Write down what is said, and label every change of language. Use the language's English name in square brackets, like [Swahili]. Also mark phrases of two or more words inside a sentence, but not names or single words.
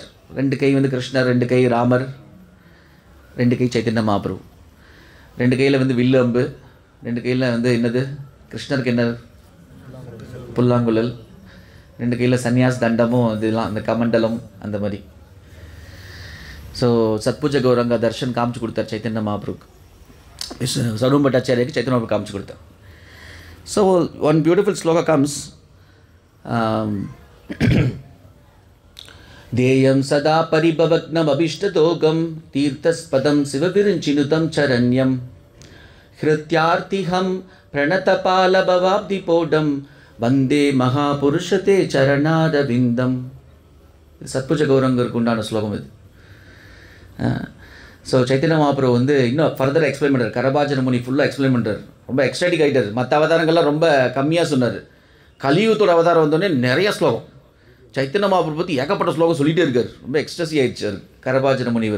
[Tamil] 2 கை வந்து கிருஷ்ணர், 2 கை ராமர், 2 கை சைத்தன்ய மகாபிரபு, 2 கையில் வந்து வில்லு அம்பு, 2 கையில் வந்து என்னது கிருஷ்ணருக்கு என்ன புல்லாங்குழல், 2 கையில் சன்னியாஸ் தண்டமும் இதெல்லாம் அந்த கமண்டலம் அந்த மாதிரி. ஸோ சத்புஜ கௌரங்க தர்ஷன் காமிச்சு கொடுத்தார் சைத்தன்ய மகாபிரபுக்கு. சர்வம் பட்டாச்சாரியாவுக்கு சைத்தன்ய மகாபிரபு காமிச்சு கொடுத்தார். [English] So one beautiful sloka comes, [Sanskrit] ध्येयं सदा परिभवघ्नम् अभीष्टदोहं तीर्थास्पदं शिवविरिञ्चिनुतं शरण्यम् भृत्यार्तिहं प्रणतपालभवाब्धिपोतं वन्दे महापुरुषते चरणारविन्दम्. [Tamil] சத்புஜ கௌரங்கருக்கு உண்டான ஸ்லோகம் இது. ஸோ சைத்தன்ய மகாபிரபு வந்து இன்னும் [English] further explain [Tamil] பண்ணுறார். கரபாஜன முனி ஃபுல்லாக எக்ஸ்பிளைன் பண்ணுறார். ரொம்ப எக்ஸ்ட்ராடிக் ஆகிட்டார். மற்ற அவதாரங்கள்லாம் ரொம்ப கம்மியாக சொன்னார். கலியுகத்தோட அவதாரம் வந்தோடனே நிறைய ஸ்லோகம். சைத்தன்ய மகாபிரபு பற்றி ஏகப்பட்ட ஸ்லோகம் சொல்லிகிட்டே இருக்கார். ரொம்ப எக்ஸ்ட்ரஸி ஆகிடுச்சார் கரபாஜன முனிவர்.